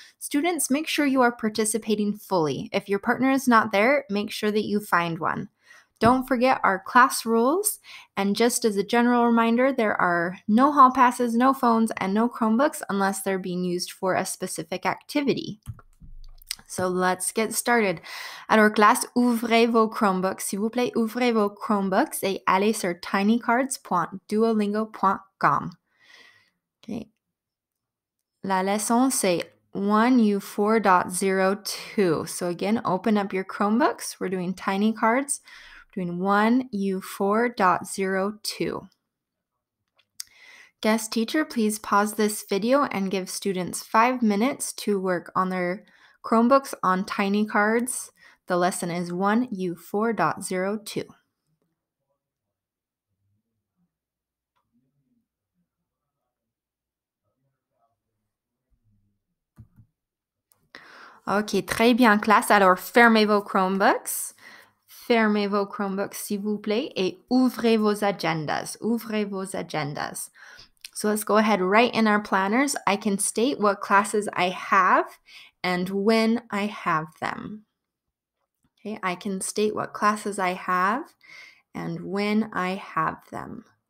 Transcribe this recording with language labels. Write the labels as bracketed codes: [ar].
[en] Students, make sure you are participating fully. If your partner is not there, make sure that you find one. Don't forget our class rules, and just as a general reminder, there are no hall passes, no phones, and no Chromebooks unless they're being used for a specific activity. So let's get started. [fr] Alors, classe, ouvrez vos Chromebooks. S'il vous plaît, ouvrez vos Chromebooks et allez sur tinycards.duolingo.com. Okay. La leçon, c'est 1U4.02. [en] So again, open up your Chromebooks. We're doing tiny cards. We're doing 1U4.02. Guest teacher, please pause this video and give students 5 minutes to work on their Chromebooks on tiny cards. The lesson is 1U4.02. [fr] Ok, très bien, classe. Alors, fermez vos Chromebooks. Fermez vos Chromebooks, s'il vous plaît, et ouvrez vos agendas. Ouvrez vos agendas. [en] So let's go ahead, right in our planners. I can state what classes I have and when I have them. Okay, I can state what classes I have and when I have them.